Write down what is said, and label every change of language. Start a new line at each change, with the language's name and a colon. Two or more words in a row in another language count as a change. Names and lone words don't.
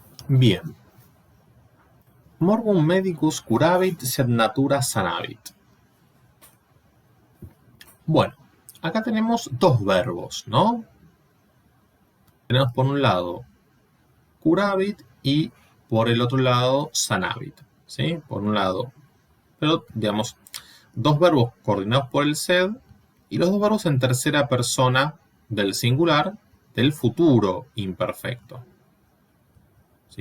Spanish: Bien.
Latin: Morbum medicus curavit sed natura sanavit.
Spanish: Bueno, acá tenemos dos verbos, ¿no? Tenemos por un lado curavit y por el otro lado sanavit, ¿sí? Por un lado, pero digamos, dos verbos coordinados por el sed y los dos verbos en tercera persona del singular del futuro imperfecto, ¿sí?